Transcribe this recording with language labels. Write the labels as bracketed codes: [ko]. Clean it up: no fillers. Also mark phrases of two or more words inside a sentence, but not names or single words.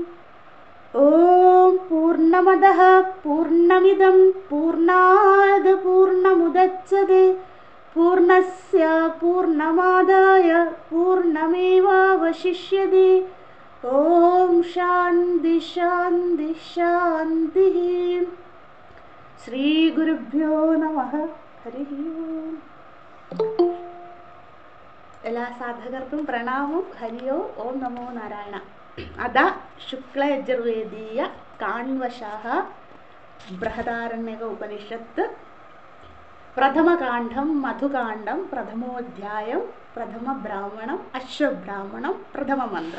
[sa] ओम पूर्णमदः पूर्णमिदं पूर्णात् पूर्णमुदच्यते पूर्णस्य पूर्णमादाय पूर्णमेवावशिष्यते। ओम शांति शांति शांतिः। श्री गुरुभ्यो नमः। हरिः ओम्। [ml] എല്ലാ സാധകർക്കും പ്രണാമം. [sa] ഹരിയോ ഓം നമോ നാരായണ. അത ശുക്ലയജുർവേദീയ കാണ്വശഃ ബൃഹദാരണ്യക ഉപനിഷത്ത് പ്രഥമകാണ്ഡം മധുകാണ്ഡം പ്രഥമോധ്യായം പ്രഥമ ബ്രാഹ്മണം അശ്വബ്രാഹ്മണം പ്രഥമ മന്ത്രം.